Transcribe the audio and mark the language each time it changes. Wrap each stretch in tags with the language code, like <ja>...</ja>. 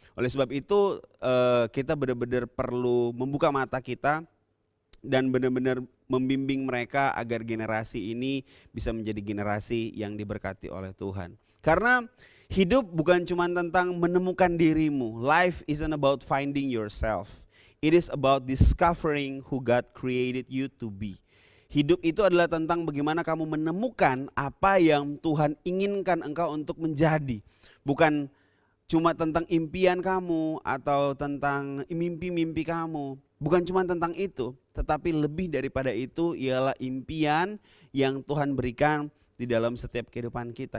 <id>Oleh sebab itu kita benar-benar perlu membuka mata kita dan benar-benar membimbing mereka agar generasi ini bisa menjadi generasi yang diberkati oleh Tuhan. Karena hidup bukan cuma tentang menemukan dirimu.</id> <en>Life isn't about finding yourself. It is about discovering who God created you to be.</en> <id>Hidup itu adalah tentang bagaimana kamu menemukan apa yang Tuhan inginkan engkau untuk menjadi. Bukan cuma tentang impian kamu atau tentang mimpi-mimpi kamu. Bukan cuma tentang itu, tetapi lebih daripada itu ialah impian yang Tuhan berikan di dalam setiap kehidupan kita.</id>